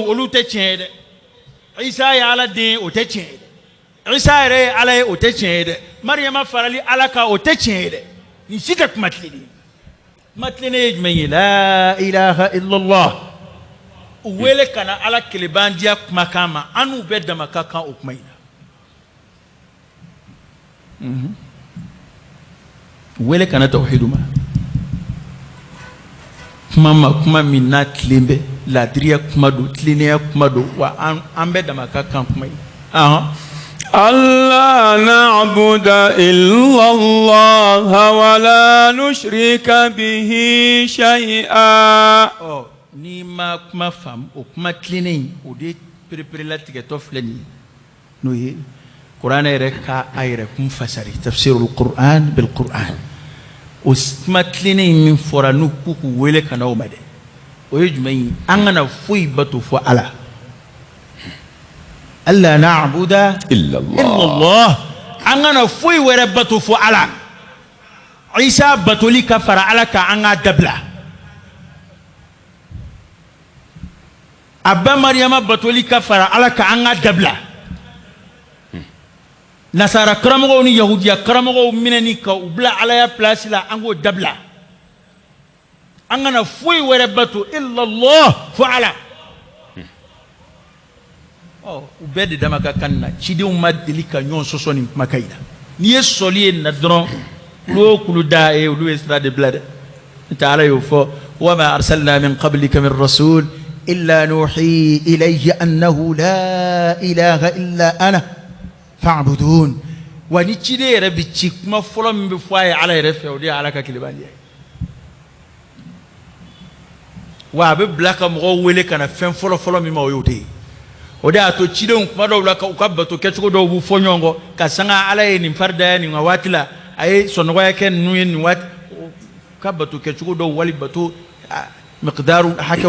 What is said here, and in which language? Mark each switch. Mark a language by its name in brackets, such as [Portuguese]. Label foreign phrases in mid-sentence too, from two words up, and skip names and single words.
[Bambara] olu tɛ tiɲɛ ye dɛ isa ye ala den o tɛ tiɲɛ ye dɛ isa yɛrɛ ye ala ye o tɛ tiɲɛ ye dɛ mariyama farali ala kan o tɛ tiɲɛ ye dɛ nin si tɛ kuma tilennen ye kuma tilennen ye jumɛn ye [Arabic] لا إله إلا الله [Bambara] u wele ka na ala kelebandiya kumakan ma an n'u bɛɛ dama ka kan o kuma in na wele ka na tawhidu ma kuma min n'a tilen bɛ ladiriya kuma don tilennenya kuma don wa an bɛɛ dama ka kan kuma in [Arabic] ألا نعبد إلا الله ولا نشرك به شيئا [Bambara] ni ma kuma faamu o kuma tilennen o de perepere latigɛtɔ filɛ nin ye n'o ye kuranɛ yɛrɛ ka a yɛrɛ kun fasari [Arabic] تفسير القرآن بالقرآن [Bambara] o kuma tilennen min fɔra n'u k'u wele ka na o ma dɛ o ye jumɛn ye an kana foyi bato fɔ ala [Arabic] ألا نعبد إلا الله [Bambara] an kana foyi wɛrɛ bato fɔ ala Isa batoli ka fara ala kan an ka dabila abba Mariyama batoli ka fara ala kan an ka dabila nasara karamɔgɔw ni yahudiya karamɔgɔw minɛni ka u bila alaya place la an k'o dabila an kana foyi wɛrɛ bato [Arabic] إلا الله [Bambara] fo ala u bɛɛ de dama ka kan na cidenw ma deli ka ɲɔgɔn sɔsɔ nin kumakan in na n'i ye sɔli ye na dɔrɔn kulu o kulu da ye olu ye sira de bila dɛ n'o tɛ ala y'o fɔ [Arabic] وما أرسلنا من قبلك من رسول إلا نوحي إليه أنه لا إله إلا أنا فاعبدون [Bambara] wa ni ciden yɛrɛ bi ci kuma fɔlɔ min bɛ fɔ a ye ala yɛrɛ fɛ o de ye ala ka kelebandiya ye wa a bɛ bila ka mɔgɔw wele ka na fɛn fɔlɔ min ma o y'o de ye o de y'a to cidenw kuma dɔw la u ka bato kɛcogo dɔw b'u fɔ ɲɔgɔn kɔ ka sanga ala ye nin farida ye nin ka waati la a ye sɔnɔgɔya kɛ ninnu ye nin waati ka bato kɛcogo dɔw wali bato miqdaru hakɛw